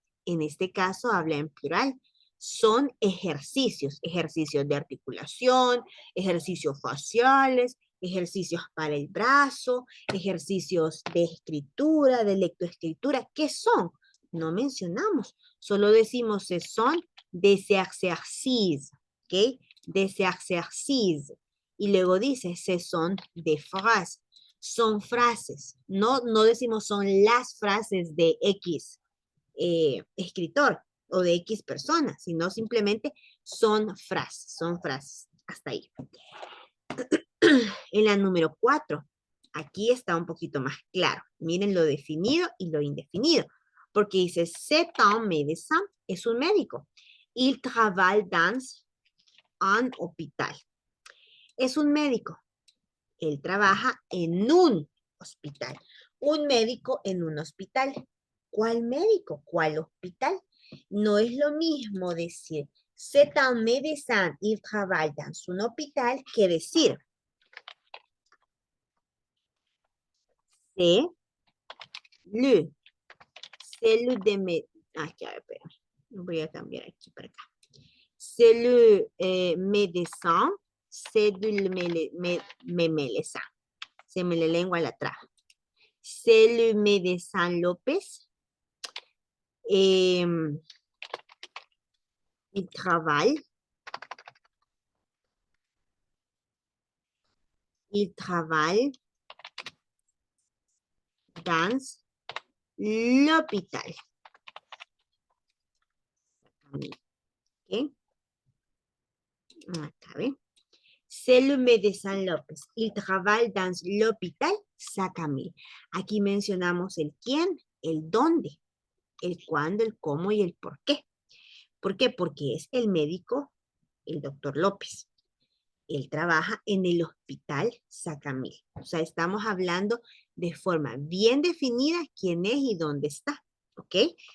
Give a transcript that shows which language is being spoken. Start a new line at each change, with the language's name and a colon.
Spanish: En este caso habla en plural. Son ejercicios, ejercicios de articulación, ejercicios faciales, ejercicios para el brazo, ejercicios de escritura, de lectoescritura. ¿Qué son? No mencionamos, solo decimos que son
French: des exercices,
Spanish: ¿ok?
French: Des exercices.
Spanish: Y luego dice,
French: ce sont des phrases.
Spanish: Son frases, no decimos son las frases de X escritor o de X persona, sino simplemente son frases, hasta ahí. En la número 4, aquí está un poquito más claro. Miren lo definido y lo indefinido, porque dice,
French: c'est un médecin,
Spanish: es un médico.
French: Il travaille dans un hôpital.
Spanish: Es un médico. Él trabaja en un hospital. Un médico en un hospital. ¿Cuál médico? ¿Cuál hospital? No es lo mismo decir
French: c'est un médecin, il travaille dans un hôpital,
Spanish: que decir
French: c'est le de médecin.
Spanish: Aquí, a ver, espera. Voy a cambiar aquí para acá.
French: C'est le médecin, c'est du médecin.
Spanish: Se me le lengua la traba.
French: C'est le médecin López. Il travaille. Il travaille dans l'hôpital.
Spanish: ¿Okay? Acá, ¿ve?
French: C'est le médecin López. Il travaille dans l'hôpital Sacamil.
Spanish: Aquí mencionamos el quién, el dónde, el cuándo, el cómo y el por qué. ¿Por qué? Porque es el médico, el doctor López. Él trabaja en el hospital Sacamil. O sea, estamos hablando de forma bien definida quién es y dónde está. ¿Ok?